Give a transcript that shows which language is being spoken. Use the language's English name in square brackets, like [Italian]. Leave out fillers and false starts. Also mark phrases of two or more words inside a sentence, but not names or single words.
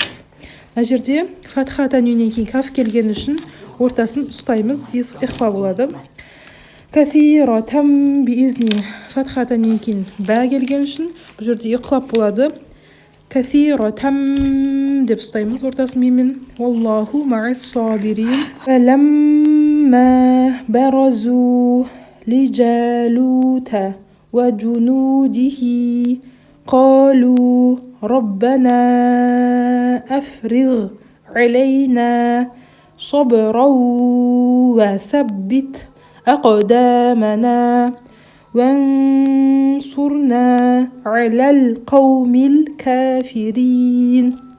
[Kazakh] Мына жерде фатха тәнвиннен кейін каф келгені үшін ортасын ұстаймыз, ихфа болады. [Arabic] كثيرة بإذن [Kazakh] фатха тәнвиннен кейін бә келген үшін бұл жерде иқлап болады. Кафиратам деп ұстаймыз ортасын миммен. [Arabic] والله مع الصابرين فلما برزوا لجالوت وجنوده قالوا ربنا أفرغ علينا صبرا وثبت أقدامنا وانصرنا على القوم الكافرين.